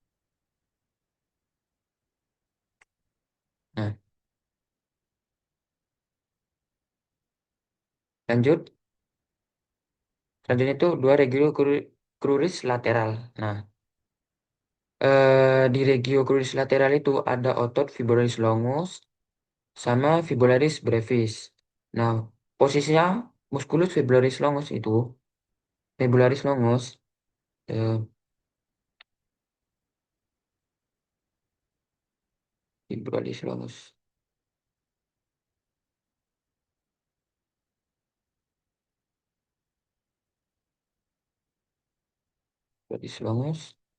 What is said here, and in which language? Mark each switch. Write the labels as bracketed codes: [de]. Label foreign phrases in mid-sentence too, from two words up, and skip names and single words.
[id] Nah, lanjut. Selanjutnya itu dua [la] regio cruris lateral. [id] Nah, di [la] regio cruris lateral [id] itu ada otot [la] fibularis longus [id] sama [la] fibularis brevis. [id] Nah, posisinya [la] musculus fibularis longus [id] itu, [la] fibularis longus, [id] eh, [la] fibularis longus, fibularis longus.